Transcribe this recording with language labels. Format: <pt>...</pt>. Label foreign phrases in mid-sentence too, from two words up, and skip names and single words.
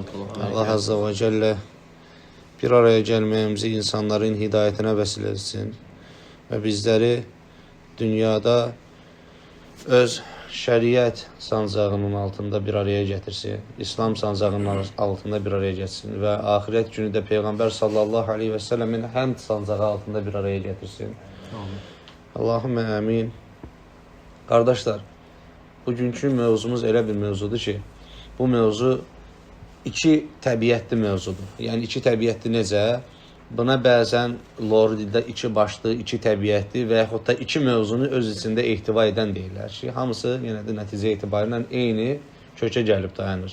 <tr>Allah</tr> <ar>عز وجل</ar> <tr>bir araya gelmemizi insanların hidayetine vesile etsin ve bizleri dünyada öz şeriat sancağının altında bir araya getirsin. İslam sancağının altında bir araya getirsin ve ahiret günü de Peygamber</tr> <ar>صلى الله عليه وسلم</ar> <tr>hamd sancağı altında bir araya getirsin.</tr> <az>Amin.</az> <ar>اللهم آمين.</ar> <tr>Kardeşler, bugünkü mevzumuz</tr> <az>elə bir mevzudur ki, bu mevzu iki təbiətli mevzudur. Yəni iki təbiətli necə? Buna bəzən lor dildə iki başlı, iki təbiətli və yaxud da iki mevzunu öz içində ehtiva edən deyirlər ki, hamısı yenə də nəticə etibarıyla eyni kökə gəlib dayanır.</az>